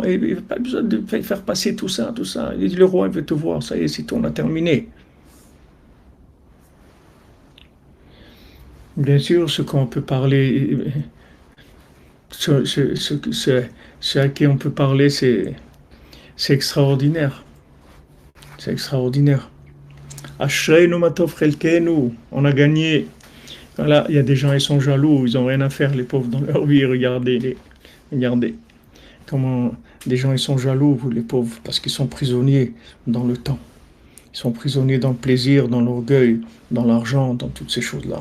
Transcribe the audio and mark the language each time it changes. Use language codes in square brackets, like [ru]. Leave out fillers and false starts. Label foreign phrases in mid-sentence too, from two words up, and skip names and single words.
[fr] Et il n'y a pas besoin de faire passer tout ça, tout ça. Il dit, le roi, il veut te voir, ça y est, c'est tout, on a terminé. Bien sûr, ce qu'on peut parler, ce à qui on peut parler, c'est extraordinaire. C'est extraordinaire. [he] אשרינו מה טוב חלקנו, [fr] on a gagné. Voilà, il y a des gens, ils sont jaloux, ils n'ont rien à faire, les pauvres, dans leur vie. Regardez comment des gens, ils sont jaloux, vous, les pauvres, parce qu'ils sont prisonniers dans le temps. Ils sont prisonniers dans le plaisir, dans l'orgueil, dans l'argent, dans toutes ces choses-là.